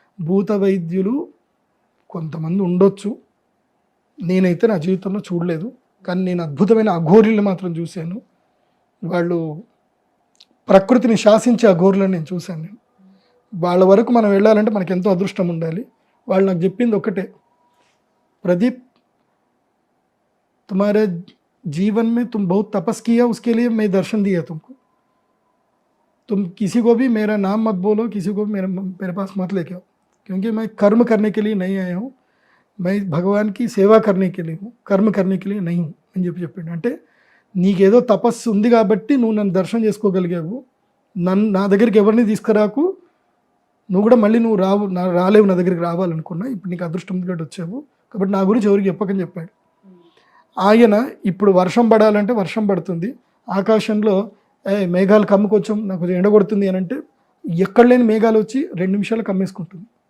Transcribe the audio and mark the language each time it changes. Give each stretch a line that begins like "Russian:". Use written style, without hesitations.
Telugu: భూత వైద్యులు కొంతమంది ఉండొచ్చు, నేనైతే నా జీవితంలో చూడలేదు. కానీ నేను అద్భుతమైన అఘోరులను మాత్రం చూశాను. వాళ్ళు ప్రకృతిని శాసించే అఘోరులను నేను చూశాను. వాళ్ళ వరకు మనం వెళ్ళాలంటే మనకి ఎంతో అదృష్టం ఉండాలి. వాళ్ళు నాకు చెప్పింది ఒకటే,
Hindi: प्रदीप तुम्हारे जीवन में तुम बहुत तपस किया, उसके लिए मैं दर्शन दिया तुमको. तुम किसी को भी मेरा नाम मत बोलो, किसी को भी मेरे पास मत लेके आओ, क्योंकि मैं कर्म करने के लिए नहीं आया हूँ, मैं भगवान की సేవ करने के लिए हूँ, कर्म करने के लिए नहीं हूँ
Telugu: అని చెప్పిండు. అంటే నీకేదో తపస్సు ఉంది కాబట్టి నువ్వు నన్ను దర్శనం చేసుకోగలిగావు, నా దగ్గరికి ఎవరిని తీసుకురాకు, నువ్వు కూడా మళ్ళీ నువ్వు రాలేవు నా దగ్గరికి రావాలనుకున్నా, ఇప్పుడు నీకు అదృష్టం కాబట్టి వచ్చావు, కాబట్టి నా గురించి ఎవరికి చెప్పకని చెప్పాడు. ఆయన ఇప్పుడు వర్షం పడాలంటే వర్షం పడుతుంది, ఆకాశంలో మేఘాలు కమ్ముకొచ్చాం నాకు కొంచెం ఎండ కొడుతుంది అని అంటే ఎక్కడ లేని మేఘాలు వచ్చి 2 నిమిషాలు కమ్మేసుకుంటుంది.